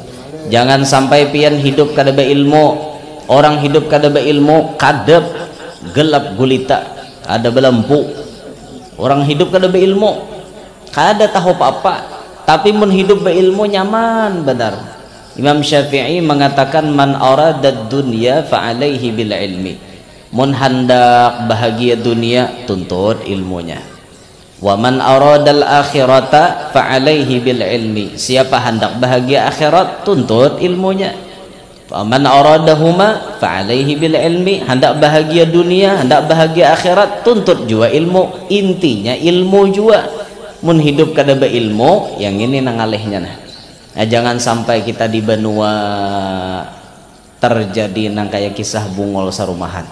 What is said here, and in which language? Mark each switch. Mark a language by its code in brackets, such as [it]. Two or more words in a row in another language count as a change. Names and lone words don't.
[bjn] Jangan sampai pian hidup kada be ilmu. Orang hidup kada be ilmu kadep gelap gulita, ada belampu. Orang hidup kada be ilmu kada tahu apa-apa, tapi mun hidup be ilmu nyaman benar. [id] Imam Syafi'i mengatakan [ar] من أراد الدنيا فعليه بالعلم. [bjn] Mun hendak bahagia dunia tuntut ilmunya. [ar] ومن أراد الآخرة فعليه بالعلم. [bjn] Siapa hendak bahagia akhirat tuntut ilmunya. [ar] ومن أرادهما فعليه بالعلم. [bjn] Hendak bahagia dunia, hendak bahagia akhirat tuntut juga ilmu. Intinya ilmu juga. Mun hidup kada be ilmu, yang ini nangalehnya nah. Nah, jangan sampai kita di benua terjadi nang kayak kisah bungol sarumahan.